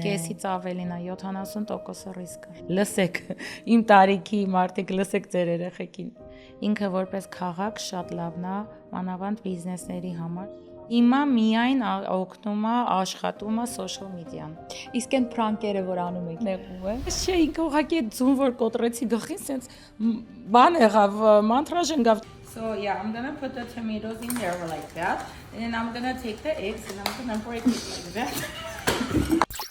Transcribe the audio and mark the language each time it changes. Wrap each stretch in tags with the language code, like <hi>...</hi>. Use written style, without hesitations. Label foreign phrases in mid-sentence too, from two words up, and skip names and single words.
<hy>Կեսից ավելին է 70% ռիսկը։ Լսեք, իմ տարիքի մարդիկ լսեք ձեր երեխեքին։ Ինքը որպես քաղաք շատ լավն է, մանավանդ բիզնեսների համար։ Հիմա միայն օգնում է աշխատում է</hy> <en>social media-</en> <hy>ն։ Իսկ այն պրանկերը, որ անում եք, նեղում է։ Չէ, ինքը ուղղակի ձուն որ կոտրեցի գլխին, սենց բան եղավ, մանտրաժ ընկավ։</hy> <en>So yeah, I'm gonna put the tomatoes in there like that, and then I'm gonna take the eggs and I'm gonna break it like that.</en>